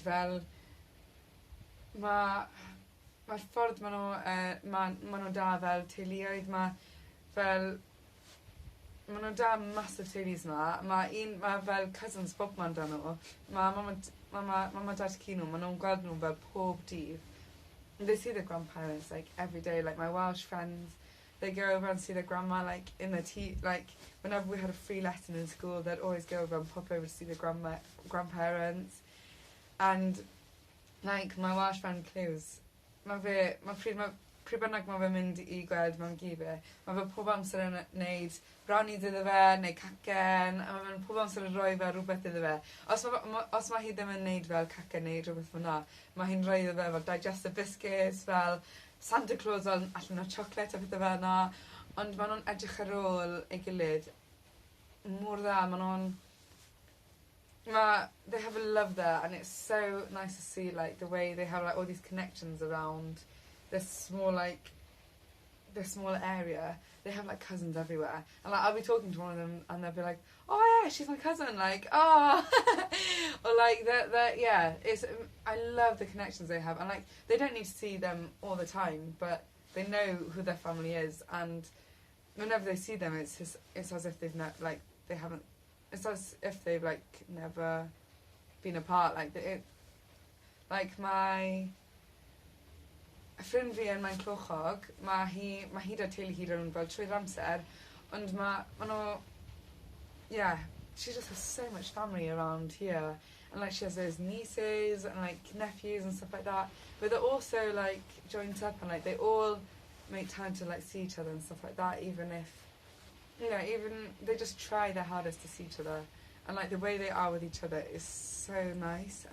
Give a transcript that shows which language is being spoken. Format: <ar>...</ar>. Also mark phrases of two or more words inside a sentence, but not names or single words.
<cy>Fel mae'r ffordd maen nhw da fel teuluoedd, maen nhw da massive teulus yma. Mae fel cousins bob man da nhw. Mae mama dad cu nhw, maen nhw'n gweld nhw fel pob dydd.</cy> <en>And they see their grandparents like every day. Like my Welsh friends, they go over and see their grandma like in the like whenever we had a free lesson in school, they'd always go over and pop over to see their grandparents. And like my Welsh friend Clues,</en> <cy>pryd bynnag mae fe'n mynd i gweld mam gi fe, mae fe pob amser yn neud brownies iddo fe, neu cacen, a mae fe'n pob amser yn rhoi fe rhywbeth iddo fe. Os mae hi ddim yn neud fel cacen neu rhywbeth fyna, mae hi'n rhoi iddo fe fel</cy> <en>digestive biscuits,</en> <cy>fel Santa Claus allan o chocolate a pethau fe yna. Ond maen nhw'n edrych ar ôl ei gilydd mor dda.</cy> <en>They have a love there, and it's so nice to see like the way they have like all these connections around this small area. They have like cousins everywhere, and like I'll be talking to one of them and they'll be like, oh yeah, she's my cousin, like oh or like I love the connections they have, and like they don't need to see them all the time, but they know who their family is, and whenever they see them it's as if they've it's as if they've like never been apart.</en> <cy>Like my ffrind fi yn Maen Clochog, mae hi da teulu hi rhwng fel trwy'r amser, ond</cy> <en>she just has so much family around here, and like she has those nieces and like nephews and stuff like that, but they're also like joined up, and like they all make time to like see each other and stuff like that, even if they just try their hardest to see each other, and like the way they are with each other is so nice.</en>